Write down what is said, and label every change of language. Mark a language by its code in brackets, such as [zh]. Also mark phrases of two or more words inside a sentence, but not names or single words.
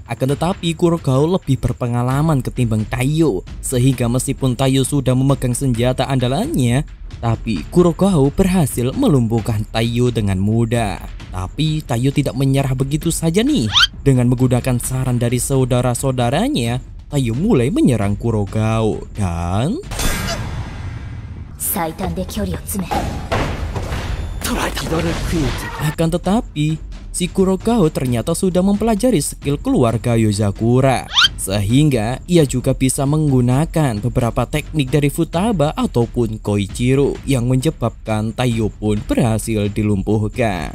[id] Akan tetapi Kurogao lebih berpengalaman ketimbang Taiyo, sehingga meskipun Taiyo sudah memegang senjata andalannya, tapi Kurogao berhasil melumpuhkan Taiyo dengan mudah. Tapi Taiyo tidak menyerah begitu saja nih. Dengan menggunakan saran dari saudara-saudaranya, Taiyo mulai menyerang Kurogao dan [ja] 最短で距離を詰め [id] Akan tetapi, si Kurogao ternyata sudah mempelajari skill keluarga Yozakura, sehingga ia juga bisa menggunakan beberapa teknik dari Futaba ataupun Koichiro yang menyebabkan Taiyo pun berhasil dilumpuhkan.